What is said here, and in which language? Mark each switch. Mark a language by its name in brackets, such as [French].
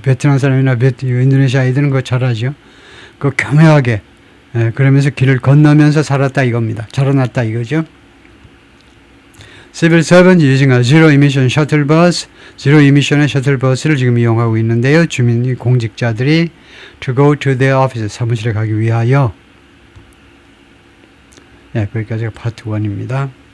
[Korean] 베트남 사람이나 인도네시아 애들은 그거 잘하죠. 그 교묘하게 그러면서 길을 건너면서 살았다 이겁니다. 자라났다 이거죠. [English] Civil servants using a zero emission shuttle bus, zero emission의 [Korean] 셔틀버스를 지금 이용하고 있는데요. 주민 공직자들이 [English] to go to their office, [Korean] 사무실에 가기 위하여. 거기까지가 파트 1입니다.